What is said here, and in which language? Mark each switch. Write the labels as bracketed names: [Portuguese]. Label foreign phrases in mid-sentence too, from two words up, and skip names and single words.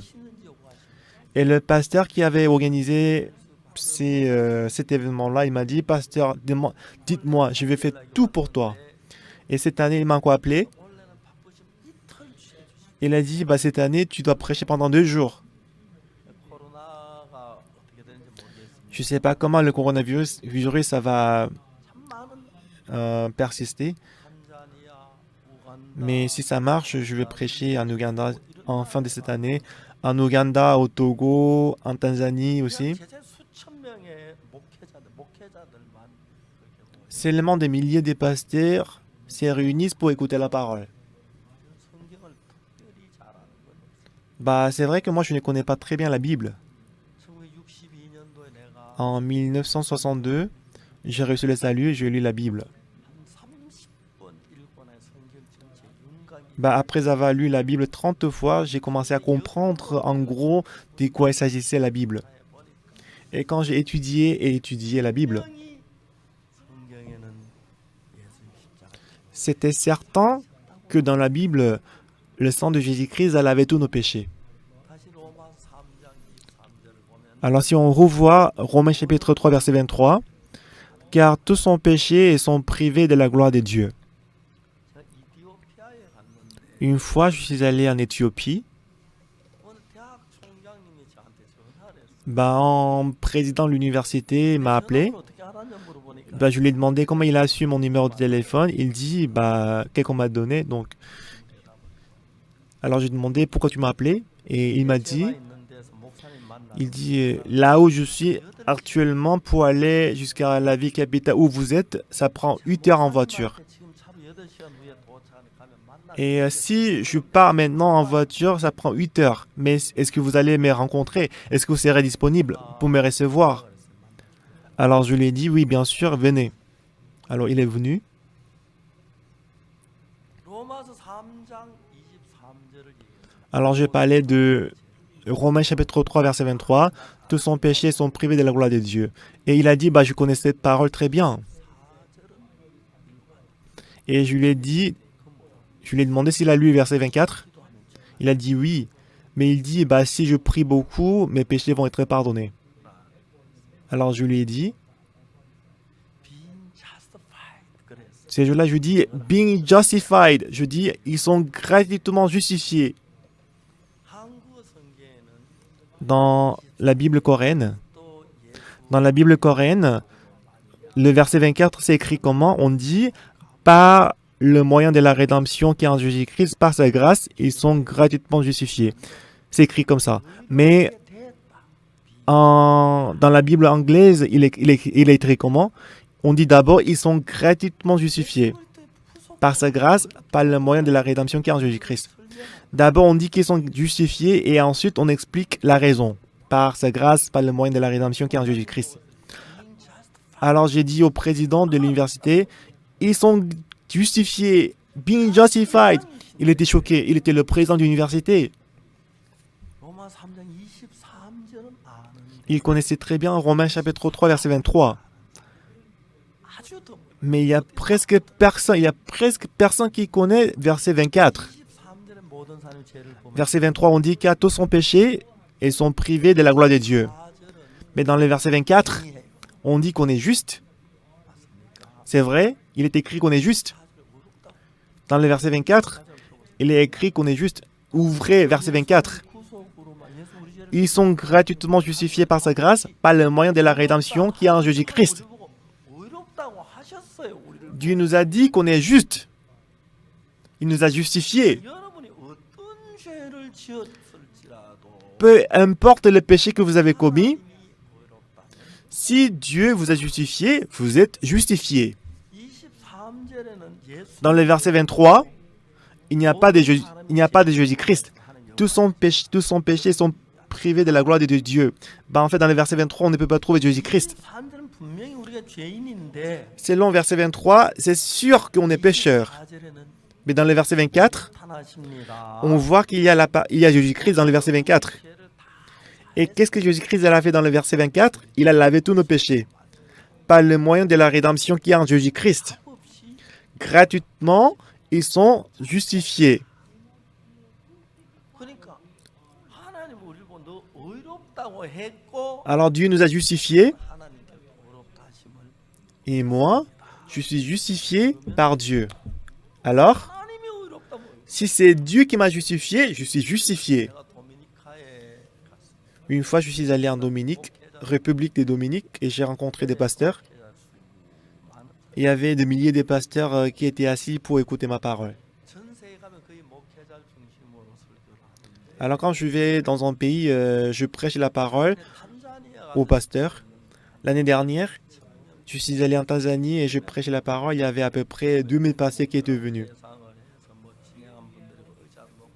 [French] Et le pasteur qui avait organisé cet événement-là, il m'a dit, pasteur, dites-moi, je vais faire tout pour toi. Et cette année, il m'a encore appelé. Il a dit, bah, cette année, tu dois prêcher pendant 2 jours. [Korean] 코로나가 어떻게 되는지 [French] Je ne [Korean] 모르겠습니다. [French] sais pas comment le coronavirus ça va [Korean] 참 많은 [French] persister, [Korean] 탄자니아, [French] mais [Korean] 우간다, [French] si ça marche, je vais prêcher en Ouganda [Korean] 이런 [French] en fin de [Korean] 나라가 [French] cette année, en Ouganda, au Togo, en Tanzanie [Korean] 그냥 [French] aussi. [Korean] 제자 수천 명의 목회자들만 그렇게 모여 [French] Seulement des milliers de pasteurs se réunissent pour écouter la parole. [Korean] 성경을 특별히 잘 아는 건 없어요. [French] Bah, c'est vrai que moi, je ne connais pas très bien la Bible. [Korean] 1962년도에 내가 [French] En 1962, j'ai reçu le salut et j'ai lu la Bible. [Korean] 한 30번 읽고 난 성경 전체 윤곽이 [French] Bah, après avoir lu la Bible 30 fois, j'ai commencé à comprendre en gros de quoi il s'agissait la Bible. [Korean] 해버리고 [French] Et quand j'ai étudié la Bible, [Korean] 분명히 성경에는 예수님 십자가 [French] c'était certain que dans la Bible, le sang de Jésus-Christ, elle avait tous nos péchés. [Korean] 다시 로마 3장 23절을 보면 [French] Alors si on revoit Romains chapitre 3, verset 23, car tous sont péchés et sont privés de la gloire de Dieu. [Korean] 제가 이디오피아에 갔는데 [French] Une fois, je suis allé en Éthiopie. [Korean] 어느 대학 총장님이 저한테 전화를 했어요. [French] Bah, un président de l'université m'a appelé. [Korean] 전화를 어떻게 알았냐 물어보니까 [French] Bah, je lui ai demandé comment il a su mon numéro de téléphone. Il dit, bah, quelqu'un m'a donné. Donc, alors j'ai demandé pourquoi tu m'as appelé. Et il m'a [Korean] 제가 [French] dit, [Korean] 있는 데서 목사님 [French] il [Korean] 만나서 [French] dit, là où je suis actuellement pour aller jusqu'à la ville capitale où vous êtes, ça prend 8 heures en voiture. [Korean] 목사님한테 지금 차로 8시간 후에 도착하면 만날 수 [French] Et [Korean] 있겠어요? [French] si je pars maintenant en voiture, ça prend 8 heures. Mais est-ce que vous allez me rencontrer? Est-ce que vous serez disponible pour me recevoir? Alors je lui ai dit, oui, bien sûr, venez. Alors il est venu. [Korean] 로마서 3장 23절을 얘기해요. [French] Alors je parlais de Romains chapitre 3, verset 23. Tous sont péchés et sont privés de la gloire de Dieu. Et il a dit, bah, je connais cette parole très bien. [Korean] 4절은 [French] Et je lui ai dit, je lui ai demandé s'il a lu verset 24. Il a dit oui. Mais il dit, bah, si je prie beaucoup, mes péchés vont être pardonnés. Alors je lui ai dit, [English] being justified 그랬어요. [French] ces jours-là, je dis, [English] being justified. [French] Je dis, ils sont gratuitement justifiés. [Korean] 한국어 성경에는 [French] Dans la Bible coréenne, [Korean] 또 예수 [French] dans la Bible coréenne, le verset 24, c'est écrit comment? On dit, par le moyen de la rédemption qui est en Jésus-Christ, par sa grâce, ils sont gratuitement justifiés. C'est écrit comme ça. Mais [Korean] 됐다. [French] dans la Bible anglaise, il est écrit comment? On dit d'abord, ils sont gratuitement justifiés par sa grâce, par le moyen de la rédemption qui est en Jésus-Christ. D'abord, on dit qu'ils sont justifiés et ensuite, on explique la raison. Par sa grâce, par le moyen de la rédemption qui est en Jésus-Christ. Alors, j'ai dit au président de l'université, ils sont justifiés, [English] being justified. [French] Il était choqué, il était le président de l'université. [Korean] 로마 3장 23절은 아는데 [French] Il connaissait très bien Romains chapitre 3, verset 23. [Korean] 아주 더 [French] Mais il y a presque personne qui connaît verset 24. [Korean] 23절에 모든 사람의 죄를 보면 [French] Verset 23, on dit qu'à tous sont péchés et sont privés de la gloire de Dieu. [Korean] 4절은 [French] Mais dans le verset 24, [Korean] 이해해요. [French] on dit qu'on est juste. [Korean] 맞습니까? [French] C'est vrai, il est écrit qu'on est juste. [Korean] 4절 어렵다. [French] Dans le verset 24, il est écrit qu'on est juste. Ouvrez verset 24. [Korean] 구속으로만 예수 우리 죄를 [French] Ils sont gratuitement justifiés par sa grâce, par le moyen de la rédemption qui est en Jésus-Christ. [Korean] 의롭다고 하셨어요. 우리를 [French] Dieu nous a dit qu'on est juste. Il nous a justifiés. [Korean] 여러분이 어떤 죄를 지었을지라도 [French] Peu importe le péché que vous avez commis, [Korean] 하나님이 의롭다. [French] si Dieu vous a justifié, vous êtes justifié. [Korean] 23절에는 예수 [French] Dans le verset 23, il n'y a pas de Jésus-Christ. Tous sont péchés sont privés de la gloire de Dieu. Ben, en fait, dans le verset 23, on ne peut pas trouver Jésus-Christ. [Korean] 23절은 분명히 우리가 죄인인데 [French] Selon verset 23, c'est sûr qu'on est pécheur. [Korean] 24절에는 [French] Mais dans le verset 24, [Korean] 나타나십니다. [French] on voit qu'il y a Jésus-Christ dans le verset 24. [Korean] 죄를 다 [French] Et qu'est-ce que Jésus-Christ a fait dans le verset 24? Il a lavé tous nos péchés. Par le moyen de la rédemption qui est en Jésus-Christ. [Korean] 없이 [French] Gratuitement, ils sont justifiés. [Korean] 그러니까 하나님 우리를 보고 너 의롭다고 했고 [French] Alors Dieu nous a justifiés. [Korean] 하나님께서 의롭다 하심을 [French] Et moi, je suis justifié par Dieu. Alors, [Korean] 하나님이 의롭다고 [French] Si c'est Dieu qui m'a justifié, je suis justifié. [Korean] 내가 도미니카에 갔습니다. [French] Une fois, je suis allé en Dominique, République des Dominiques, et j'ai rencontré des pasteurs. Il y avait des milliers de pasteurs qui étaient assis pour écouter ma parole. [Korean] 전세에 가면 거의 목회자를 중심으로 설교를 하는데 [French] Alors quand je vais dans un pays, je prêche la parole [Korean] 탄자니아가 [French] aux pasteurs. L'année dernière, je suis allé en Tanzanie et je prêchais la parole. Il y avait à peu près 2000 pasteurs qui étaient venus. [Korean] 예상을 해서 뭐 진행한 분들이 의자 놓고